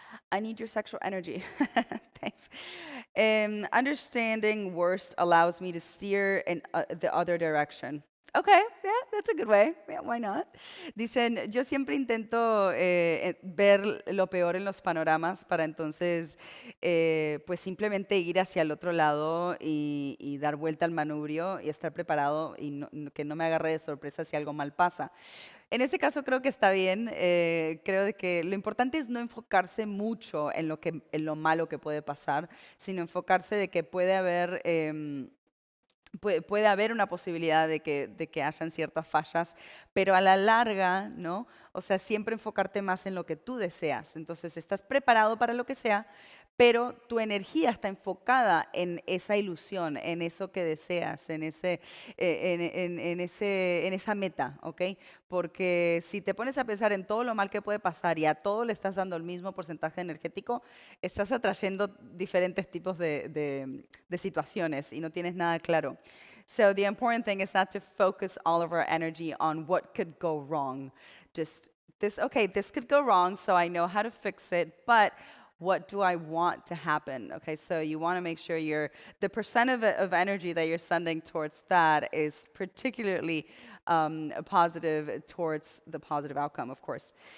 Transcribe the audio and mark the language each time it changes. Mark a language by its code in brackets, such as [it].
[en] I need your sexual energy. Thanks. Understanding worst allows me to steer in the other direction. Okay, yeah, that's a good way. Yeah, why not? [es] Dicen, yo siempre intento ver lo peor en los panoramas para entonces, pues simplemente ir hacia el otro lado y dar vuelta al manubrio y estar preparado y que no me agarre de sorpresa si algo mal pasa. En este caso creo que está bien. Creo de que lo importante es no enfocarse mucho en en lo malo que puede pasar, sino enfocarse de que puede haber puede haber una posibilidad de que hayan ciertas fallas, pero a la larga, ¿no? O sea, siempre enfocarte más en lo que tú deseas. Entonces, estás preparado para lo que sea, pero tu energía está enfocada en esa ilusión, en eso que deseas, en en esa meta, ¿ok? Porque si te pones a pensar en todo lo mal que puede pasar y a todo le estás dando el mismo porcentaje energético, estás atrayendo diferentes tipos de situaciones y no tienes nada claro. [en] So the important thing is not to focus all of our energy on what could go wrong. Just this, okay, this could go wrong, so I know how to fix it, but what do I want to happen? Okay, so you want to make sure the percent of energy that you're sending towards that is particularly positive towards the positive outcome, of course.